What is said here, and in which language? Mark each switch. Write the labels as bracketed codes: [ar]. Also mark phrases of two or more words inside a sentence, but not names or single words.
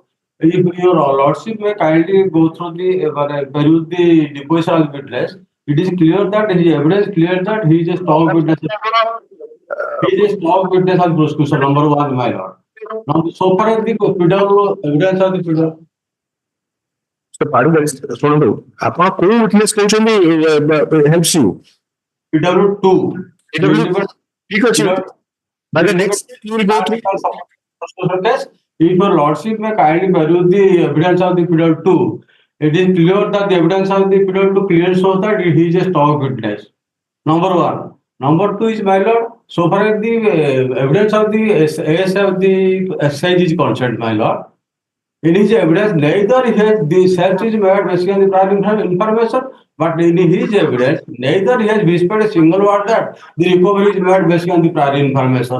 [en] If your lordship may kindly go through the peruse the deposition of the witness, it is clear that the evidence clear that he is a strong witness. He is a strong witness of prosecution, number 1, my lord. Now, so far as the pedal evidence of the pedal. So, [or] ଶୁଣନ୍ତୁ ଆପଣ କୋଉ ୱିଟନେସ୍ କହୁଛନ୍ତି [en] helps you? PW2. [or] ଠିକ ଅଛି. [en] By the next step, you will go through. If your lordship may kindly peruse the evidence of the PW2, it is clear that the evidence of the PW2 clearly shows that he is a strong witness. Number 1. Number 2 is, my lord, so far as the evidence of the AS of the exchange is concerned, my lord, in his evidence, neither he has the search is made based on the prior information, but in his evidence, neither he has whispered a single word that the recovery is made based on the prior information.